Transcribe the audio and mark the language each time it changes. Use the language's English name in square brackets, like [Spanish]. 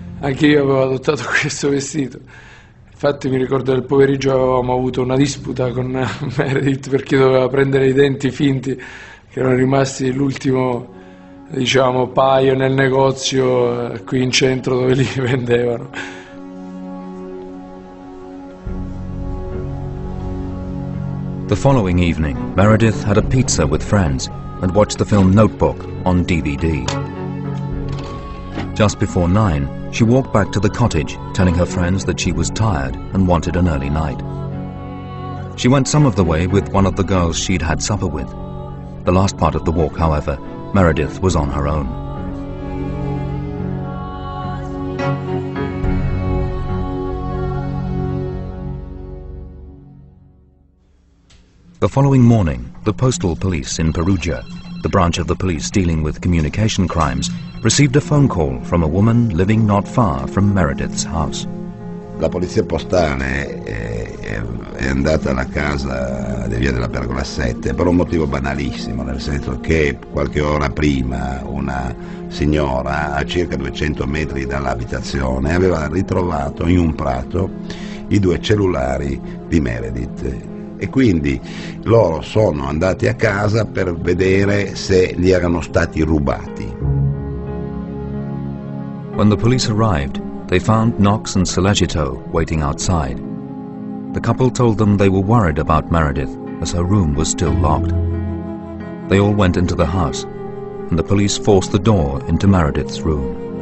[Italian] Anche io avevo adottato questo vestito. Infatti mi ricordo che nel pomeriggio avevamo avuto una disputa con Meredith perché doveva prendere i denti finti che erano rimasti l'ultimo, diciamo, paio nel negozio qui in centro dove li vendevano. [English] The following evening, Meredith had a pizza with friends and watched the film Notebook on DVD. Just before 9, she walked back to the cottage, telling her friends that she was tired and wanted an early night. She went some of the way with one of the girls she'd had supper with. The last part of the walk, however, Meredith was on her own. The following morning, the postal police in Perugia, the branch of the police dealing with communication crimes, received a phone call from a woman living not far from Meredith's house. [Italian] La polizia postale è andata alla casa di via della Pergola 7 per un motivo banalissimo, nel senso che qualche ora prima una signora a circa 200 metri dall'abitazione aveva ritrovato in un prato i 2 cellulari di Meredith e quindi loro sono andati a casa per vedere se gli erano stati rubati. [English] When the police arrived, they found Knox and Solagito waiting outside. The couple told them they were worried about Meredith as her room was still locked. They all went into the house and the police forced the door into Meredith's room.